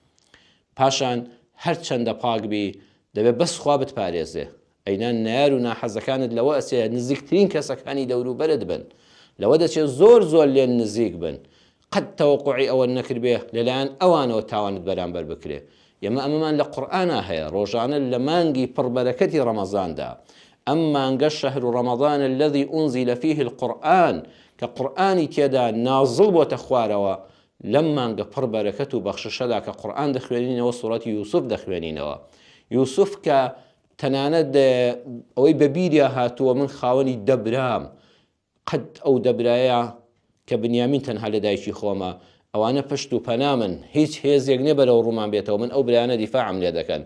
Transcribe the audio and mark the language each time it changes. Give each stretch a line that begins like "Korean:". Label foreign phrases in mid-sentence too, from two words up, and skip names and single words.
Central Kurdish: پاشان هەر چەندە پاک بی دەبێت بەس خوا بتپارێزێ، ئەینا نار و ناحەزەکانت لەوە ئەسێ نزیکترین کەسەکانی دەوروبەرت بن، لەوە دەچێت زۆر لێن نزیک بن، قەت تەوەقوعی ئەوە نەکردبێ لەلایەن ئەوانەوە تاوانت بەرامبەر بکرێ. ئێمە ئەمەمان لە قورئانە هەیە، ڕۆژانە لە مانگی پڕبەرەکەتی ڕەمەزاندا، ئەم مانگە
Arabic: شەهر ڕەمەضان الذي أنزل فيه القرآن
Central Kurdish: کە قورئانی تێدا نازڵ بۆتە خوارەوە، لەم مانگە پڕبەرەکەت و بەخششەدا کە قورئان دەخوێنینەوە، سوورەتی یوسف دەخوێنینەوە. یوسف کە تەنانەت ئەوەی بەبیریا هاتووە من خاوەنی دەبرام، قەت ئەو دەبرایە کە بنیامین تەنها لە دایکی خۆمە، ئەوانە پشت و پەنامن، هیچ هێزێک نێ بەرەو ڕوومان بێتەوە، من ئەو برایانە دیفاعم لێ دەکەن.